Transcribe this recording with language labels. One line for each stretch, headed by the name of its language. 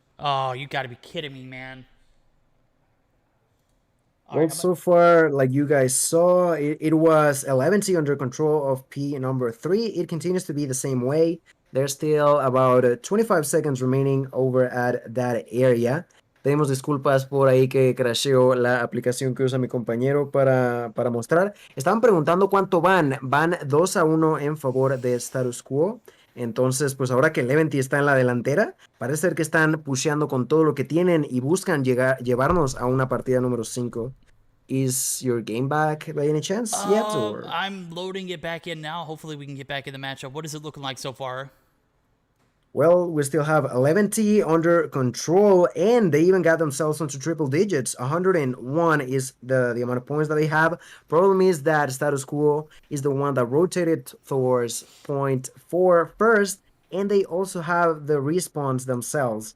English: Oh, you got to be kidding me, man. Well, so far, like you guys saw, it was 11T under control of P number 3. It continues to be the same way. There's still about 25 seconds remaining over at that area.
Spanish: Pedimos disculpas por ahí que crasheó la aplicación que usa mi compañero para mostrar. Estaban preguntando cuánto van. Van 2-1 en favor de Status Quo. Entonces, pues ahora que 11 está en la delantera, parece ser que están pusheando con todo lo que tienen y buscan llevarnos a una partida número 5.
English: Is your game back by any chance yet? Or? I'm loading it back in now. Hopefully we can get back in the matchup. What is it looking like so far? Well, we still have 11T under control, and they even got themselves into triple digits. 101 is the amount of points that they have. Problem is that Status Quo is the one that rotated towards point 4 first, and they also have the respawns themselves.